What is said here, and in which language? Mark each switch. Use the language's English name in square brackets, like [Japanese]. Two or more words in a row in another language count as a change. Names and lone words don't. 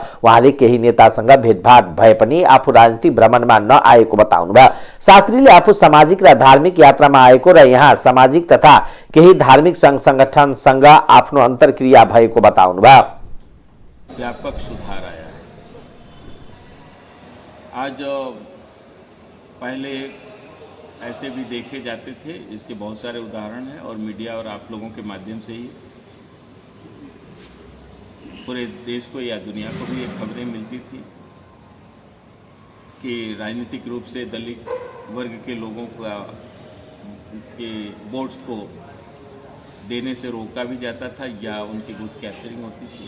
[Nepali] उहाँले केही नेतासँग भेटभाट भए पनि आफू राजनीतिक भ्रमणमा नआएको बताउनु भयो। शास्त्रीले आफू सामाजिक र धार्मिक यात्रामा आएको र यहाँ सामाजिक तथा केही धार्मिक संघ संगठनसँग आफ्नो अन्तर्क्रिया भएको बताउनु भयो। [Hindi] व्यापक सुधार आया है। आज पहले ऐसे भी देखे जाते थे, इसके बहुत सारे उदाहरण हैं और मीडिया और आप लोगों के माध्यम से ही पूरे देश को या दुनिया को भी ये खबरें मिलती थी कि राजनीतिक रूप से दलित वर्ग के लोगों के वोट्स को देने से रोका भी जाता था या उनकी [English] booth capturing [Hindi] होती थी।